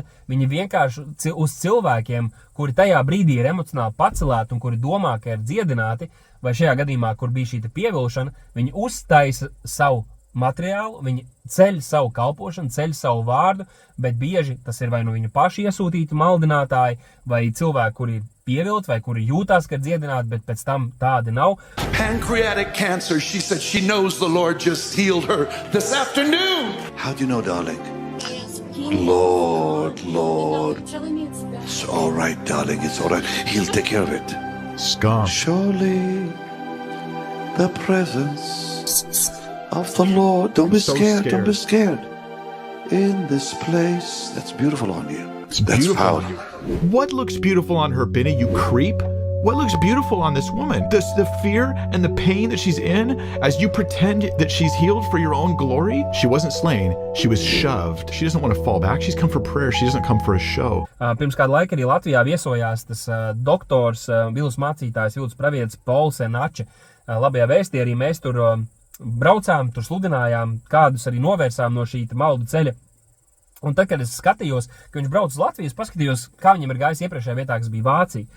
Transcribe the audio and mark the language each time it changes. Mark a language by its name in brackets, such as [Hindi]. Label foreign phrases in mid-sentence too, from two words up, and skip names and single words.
[Latvian] viņi vienkārši uz cilvēkiem, kuri tajā brīdī ir emocionāli pacelēti un kuri domā, ka ir dziedināti, vai šajā gadījumā, kur bija šī pievilšana, viņi uztaisa savu materiālu, viņi ceļ savu kalpošanu, ceļ savu vārdu, bet bieži tas ir vai nu viņu paši iesūtīti maldinātāji, vai cilvēki, kuri ir pievilti, vai kuri jūtās, ka ir dziedināti, bet pēc tam tādi nav. [English] Pancreatic cancer, she said she knows the Lord just healed her this afternoon. How do you know, darling? Lord. It's all right, darling. It's all right. He'll take care of it. Scum. Surely the presence of the Lord. Don't be scared. Don't be scared. In this place, that's beautiful on you. That's powerful. What looks beautiful on her, Benny, you creep? What looks beautiful on this woman? The fear and the pain that she's in as you pretend that she's healed for your own glory? She wasn't slain. She was shoved. She doesn't want to fall back. She's come for prayer. She doesn't come for a show. [Latvian] Pirms kāda laika arī Latvijā viesojās tas doktors, Bībeles mācītājs, Jūdas pravietis Pols Enače. Labajā vēstī arī mēs tur braucām, tur sludinājām, kādus arī novērsām no šī maldu ceļa. Un tad, kad es skatījos, ka viņš brauc uz Latviju, es paskatījos, kā viņam ir gājis iepriekšējā vietā, kas bija Vācija.